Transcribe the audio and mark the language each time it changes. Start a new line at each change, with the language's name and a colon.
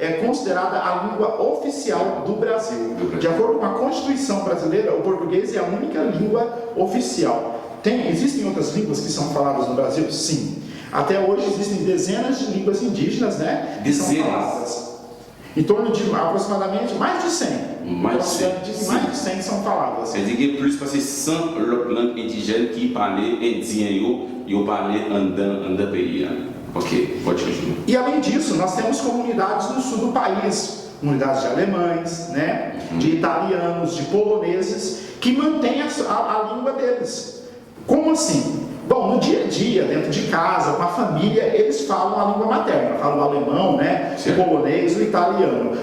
Portuguese: é considerada a língua oficial do Brasil. De acordo com a Constituição brasileira, o português é a única língua oficial. Existem outras línguas que são faladas no Brasil? Sim. Até hoje existem dezenas de línguas indígenas, né? Que são faladas. Em torno de aproximadamente mais de 100. Mais de 100 são faladas.
French: C'est dire que plus parce que 100 langues indigènes qui parlaient indien yo parlaient en pays.
Portuguese: Ok, pode continuar. E além disso, nós temos comunidades no sul do país, comunidades de alemães, né? De italianos, de poloneses, que mantêm a língua deles. Como assim? Bom, no dia a dia, dentro de casa, com a família, eles falam a língua materna, falam o alemão, né, o polonês, o italiano.